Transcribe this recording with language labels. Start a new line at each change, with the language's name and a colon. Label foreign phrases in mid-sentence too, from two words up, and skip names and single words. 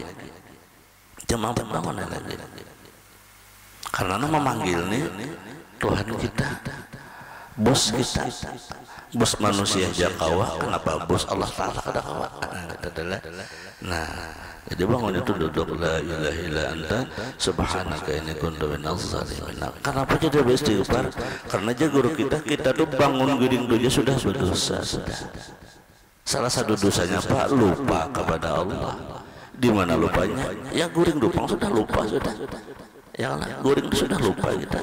Banjar: Jam 4 bangun lagi. Karena memanggil nih Tuhan kita, bos kita, bos manusia jakawa. Kenapa bos Allah Taala kadakawa? Nah, jadi bangun itu duduk
Arabic: la ilaha illa anta subhanaka inni kuntu minaz zalimin.
Banjar: Kenapa jadi beristighfar? Karena aja guru kita tuh bangun guring doja sudah berdosa sudah. Salah satu dosanya Pak, lupa kepada Allah. Di mana lupanya? Ya guring dupang sudah lupa sudah. Ya lah, guring sudah lupa kita.